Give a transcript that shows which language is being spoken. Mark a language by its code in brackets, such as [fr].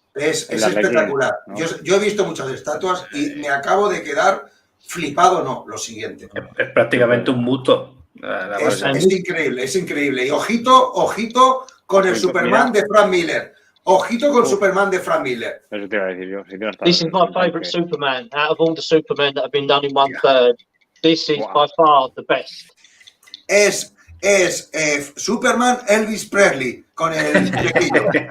[es] Es espectacular. ¿No? Yo he visto muchas estatuas y me acabo de quedar flipado, lo siguiente. Es prácticamente un busto. Es increíble, es increíble. Y ojito con el Superman de Frank Miller. Ojito con Superman de Frank Miller. Eso te iba a decir yo. [en] This is my favourite Superman. Out of all the Supermen that have been done in 1/3, this is by far the best. [es] Es Superman Elvis Presley con el flequillo.